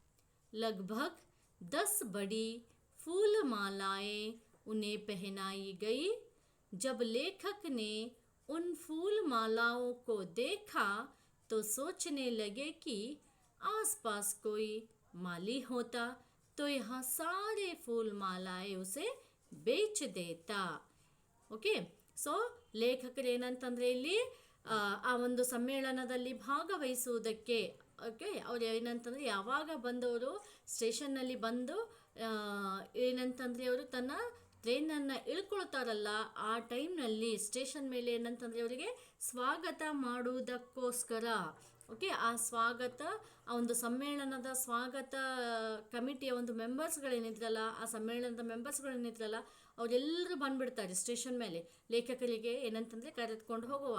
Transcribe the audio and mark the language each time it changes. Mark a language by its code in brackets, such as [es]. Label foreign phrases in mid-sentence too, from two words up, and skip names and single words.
[hi] लगभग 10 बड़ी फूल मालाएं उन्हें पहनाई गई. जब लेखक ने उन फूल मालाओं को देखा तो सोचने लगे कि आसपास कोई माली होता तो यहाँ सारे फूल मालाएं उसे बेच देता. [kn] ಓಕೆ, ಸೊ ಲೇಖಕರೇನಂತಂದರೆ ಇಲ್ಲಿ ಆ ಒಂದು ಸಮ್ಮೇಳನದಲ್ಲಿ ಭಾಗವಹಿಸುವುದಕ್ಕೆ ಓಕೆ ಅವ್ರು ಏನಂತಂದರೆ ಯಾವಾಗ ಬಂದವರು ಸ್ಟೇಷನ್ನಲ್ಲಿ ಬಂದು ಏನಂತಂದರೆ ಅವರು ತನ್ನ ಟ್ರೈನನ್ನು ಇಳ್ಕೊಳ್ತಾರಲ್ಲ ಆ ಟೈಮ್ನಲ್ಲಿ ಸ್ಟೇಷನ್ ಮೇಲೆ ಏನಂತಂದರೆ ಅವರಿಗೆ ಸ್ವಾಗತ ಮಾಡುವುದಕ್ಕೋಸ್ಕರ ಓಕೆ ಆ ಸ್ವಾಗತ ಆ ಒಂದು ಸಮ್ಮೇಳನದ ಸ್ವಾಗತ ಕಮಿಟಿಯ ಒಂದು ಮೆಂಬರ್ಸ್ಗಳೇನಿದ್ರಲ್ಲ ಆ ಸಮ್ಮೇಳನದ ಮೆಂಬರ್ಸ್ಗಳೇನಿದ್ರಲ್ಲ ಅವರೆಲ್ಲರೂ ಬಂದುಬಿಡ್ತಾರೆ ಸ್ಟೇಷನ್ ಮೇಲೆ ಲೇಖಕರಿಗೆ ಏನಂತಂದರೆ ಕರೆದುಕೊಂಡು ಹೋಗುವಾಗ.